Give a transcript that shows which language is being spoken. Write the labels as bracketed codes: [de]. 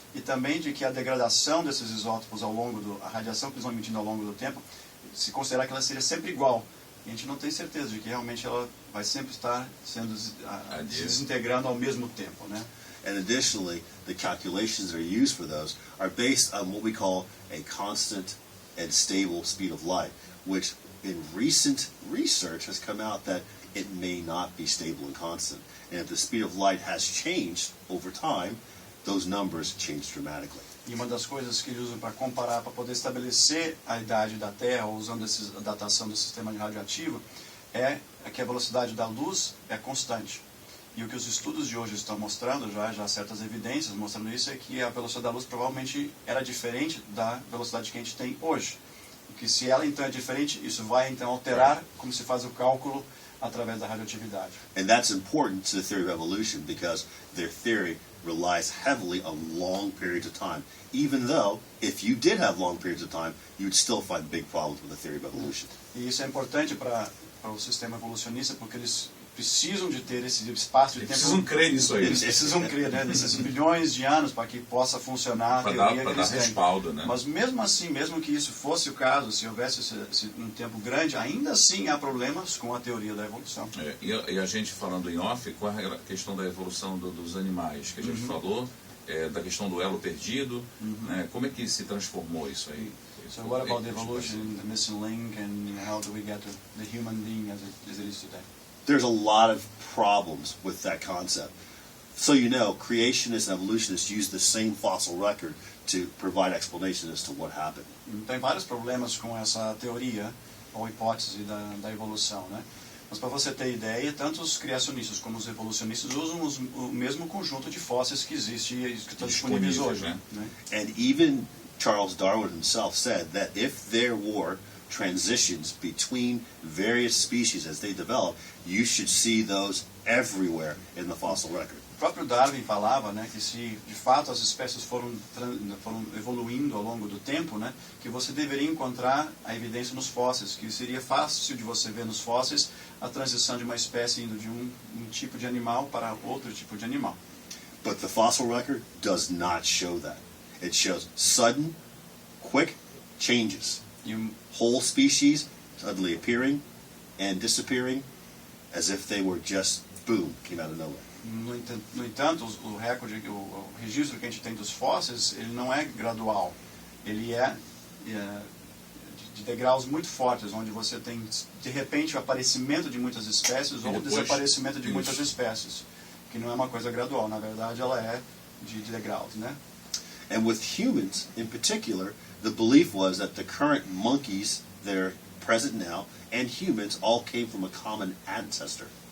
[pt] E também de que a degradação desses isótopos a radiação que eles vão emitindo ao longo do tempo, se considerar que ela seria sempre igual. E a gente não tem certeza de que realmente ela vai sempre estar se desintegrando ao mesmo tempo, né? [en] And additionally, the calculations that are used for those are based on what we call a constant and stable speed of light, which in recent research has come out that it may not be stable and constant. And if the speed of light has changed over time, those numbers change dramatically. [pt] E uma das coisas que eles usam para comparar, para poder estabelecer a idade da Terra, usando a datação do sistema radioativo, é que a velocidade da luz é constante. E o que os estudos de hoje estão mostrando, já há certas evidências mostrando isso, é que a velocidade da luz provavelmente era diferente da velocidade que a gente tem hoje. Que se ela então é diferente, isso vai então alterar como se faz o cálculo através da radioatividade. [en] And that's important to the theory of evolution because their theory relies heavily on long periods of time. Even though, if you did have long periods of time, you would still find big problems with the theory of evolution. [pt] E isso é importante para o sistema evolucionista porque eles precisam de ter esse espaço de tempo. Eles precisam crer nisso aí. Eles precisam crer, né, nesses bilhões de anos para que possa funcionar a teoria que eles têm. Respaldo, né? Mas mesmo assim, mesmo que isso fosse o caso, se houvesse um tempo grande, ainda assim há problemas com a teoria da evolução. E a gente falando em off, com a questão da evolução dos animais, que a gente falou, da questão do elo perdido, né? Como é que se transformou isso aí? [en] So what about the evolution, the missing link, and how do we get to the human being as it is today? There's a lot of problems with that concept. So you know, creationists and evolutionists use the same fossil record to provide explanations as to what happened. [pt] Tem vários problemas com essa teoria ou hipótese da evolução, né? Mas para você ter ideia, tanto os criacionistas como os evolucionistas usam o mesmo conjunto de fósseis que existe e que estão disponíveis hoje. Né? [en] And even Charles Darwin himself said that if there were transitions between various species as they develop, you should see those everywhere in the fossil record. [pt] O próprio Darwin falava, né, que se de fato as espécies foram evoluindo ao longo do tempo, né, que você deveria encontrar a evidência nos fósseis, que seria fácil de você ver nos fósseis a transição de uma espécie indo de um tipo de animal para outro tipo de animal. [en] But the fossil record does not show that. It shows sudden, quick changes. [pt] E [en] Whole species suddenly appearing and disappearing as if they were just, boom, came out of nowhere. [pt] no entanto, o registro que a gente tem dos fósseis, ele não é gradual. Ele é de degraus muito fortes, onde você tem, de repente, o aparecimento de muitas espécies ou o desaparecimento de muitas espécies, que não é uma coisa gradual, na verdade ela é de degraus, né? [en] And with humans in particular, the belief was that the current monkeys that are present now and humans all came from a common ancestor.